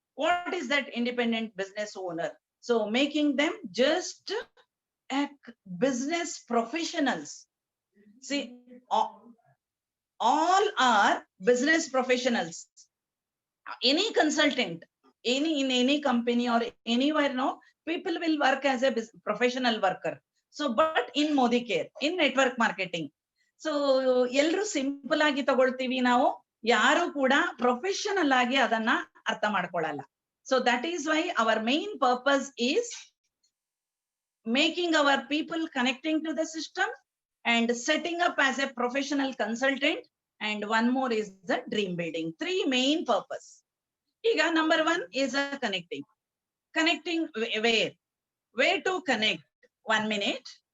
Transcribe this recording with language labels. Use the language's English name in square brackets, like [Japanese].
[English] What is that independent business owner? So making them just business professionals. See, all are business professionals. Any consultant, in any company or anywhere, no, people will work as a professional worker. So, but in Modicare, in network marketing, so [Kannada] ಎಲ್ಲರೂ simple ಆಗಿ ತಗೊಳ್ತೀವಿ ನಾವು, ಯಾರು ಕೂಡ professional ಆಗಿ ಅದನ್ನ ಅರ್ಥ ಮಾಡ್ಕೊಳ್ಳಲ್ಲ. [English] So that is why our main purpose is making our people connecting to the system and setting up as a professional consultant. And 1 more is the dream building. 3 main purpose. Here, number 1 is a connecting. Connecting where? Where to connect? 1 minute.